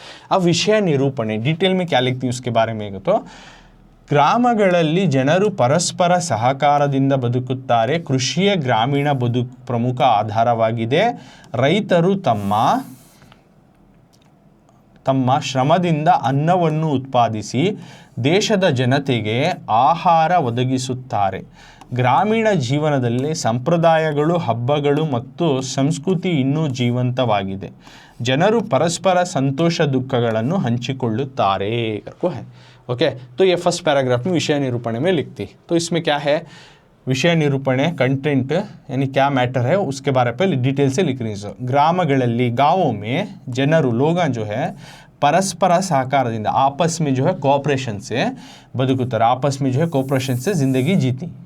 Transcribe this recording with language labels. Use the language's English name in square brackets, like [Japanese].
[Hindi] अब विषय निरूपण डिटेल में क्या लिखती हूँ उसके बारे में, तो [Kannada] ಗ್ರಾಮಗಳಲ್ಲಿ ಜನರು ಪರಸ್ಪರ ಸಹಕಾರದಿಂದ ಬದುಕುತ್ತಾರೆ. ಕೃಷಿಯ ಗ್ರಾಮೀಣ ಬದುಕು ಪ್ರಮುಖ ಆಧಾರವಾಗಿದೆ. ರೈತರು ತಮ್ಮ ಶ್ರಮದಿಂದ ಅನ್ನವನ್ನು ಉತ್ಪಾದಿಸಿ ದೇಶದ ಜನತೆಗೆ ಆಹಾರ ಒದಗಿಸುತ್ತಾರೆ. ಗ್ರಾಮೀಣ ಜೀವನದಲ್ಲಿ ಸಂಪ್ರದಾಯಗಳು, ಹಬ್ಬಗಳು ಮತ್ತು ಸಂಸ್ಕೃತಿ ಇನ್ನೂ ಜೀವಂತವಾಗಿದೆ. ಜನರು ಪರಸ್ಪರ ಸಂತೋಷ ದುಃಖಗಳನ್ನು ಹಂಚಿಕೊಳ್ಳುತ್ತಾರೆ. [Hindi] ओके, तो ये फर्स्ट पैराग्राफ में विषय निरूपण में लिखती। तो इसमें क्या है, विषय निरूपण कंटेंट यानी क्या मैटर है उसके बारे पर डिटेल से लिख रही है। ग्रामಗಳಲ್ಲಿ, गाँवों में जनरू, लोग जो है परस्पर सहकारದಿಂದ, आपस में जो है कोऑपरेशन से [Kannada] बदुकुत्ತಾರೆ, [Hindi] आपस में जो है कोऑपरेशन से ज़िंदगी जीती.